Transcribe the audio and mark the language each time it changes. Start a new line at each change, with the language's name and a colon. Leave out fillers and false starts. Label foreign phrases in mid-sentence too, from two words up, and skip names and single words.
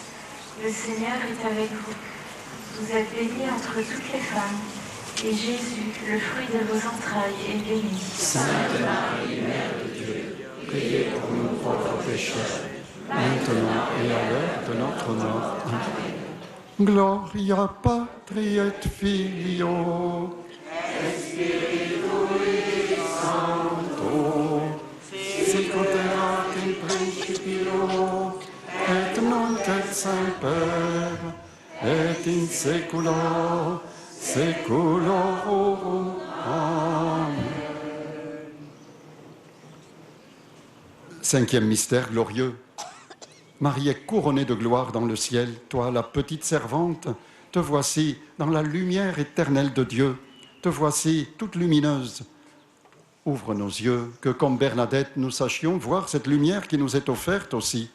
French: Le Seigneur est avec vous. Vous êtes bénie entre toutes les femmes, et Jésus, le fruit de vos entrailles, est béni. Sainte Marie, Mère de Dieu, priez pour nous pauvres pécheurs, maintenant et à l'heure de notre mort. Amen.
Latin: Gloria Patri et Filio et Spiritui Sancto, sic ut erat in principio et nunc et semper et in saecula saeculorum. Amen.
French: Cinquième mystère glorieux. Marie est couronnée de gloire dans le ciel. Toi, la petite servante, te voici dans la lumière éternelle de Dieu. Te voici toute lumineuse. Ouvre nos yeux, que comme Bernadette, nous sachions voir cette lumière qui nous est offerte aussi.